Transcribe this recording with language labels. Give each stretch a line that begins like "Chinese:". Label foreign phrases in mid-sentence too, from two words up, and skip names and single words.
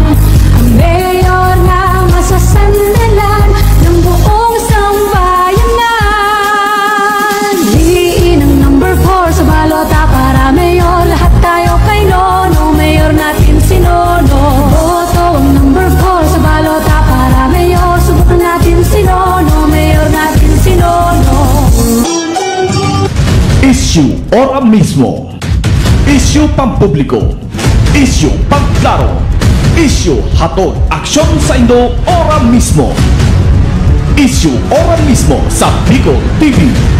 Filipino: Ang mayor na masasandalan ng buong sambayanan. Liin ang number 4 sa balota para mayor. Lahat tayo kay Nono, mayor natin si Nono. Boto ang number 4 sa balota para mayor. Subukan natin si Nono, mayor natin si Nono.
Bikol: Isyu ora mismo. Isyu pampubliko. Isyu pangklaro. Isyu hatod aksyon sa Indo ora mismo. Isyu ora mismo sa Bicol TV.